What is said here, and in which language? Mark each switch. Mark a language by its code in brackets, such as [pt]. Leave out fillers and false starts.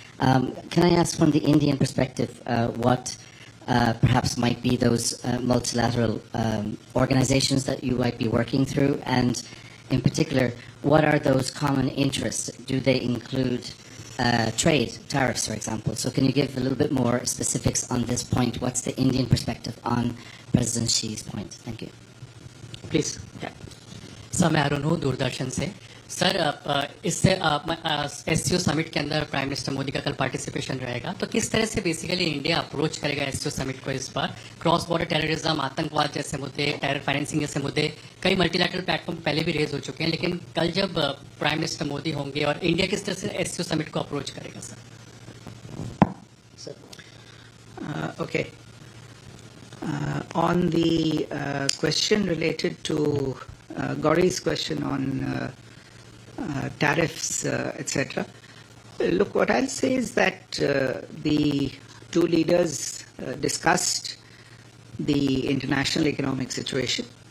[en] Can I ask from the Indian perspective what perhaps might be those multilateral organizations that you might be working through, and in particular, what are those common interests? Do they include trade, tariffs, for example? So can you give a little bit more specifics on this point? What's the Indian perspective on President Xi's point? Thank you. Please. Yeah. [hi] Sir मैं अरुण हूँ दूरदर्शन से. Sir इससे SCO summit के अंदर prime minister Modi का कल participation रहेगा, तो किस तरह से बेसिकली इंडिया अप्रोच करेगा एससीओ समिट को इस बार? क्रॉस बॉर्डर टेररिज्म, आतंकवाद जैसे मुद्दे, टेरर फाइनेंसिंग जैसे मुद्दे कई मल्टीलैटरल प्लेटफॉर्म पहले भी रेज हो चुके हैं, लेकिन कल जब प्राइम मिनिस्टर मोदी होंगे और इंडिया किस तरह से एससीओ समिट को अप्रोच करेगा sir? [en] Okay. On the question related to Gauri's question on tariffs, etc. Look, what I'll say is that the two leaders discussed the international economic situation.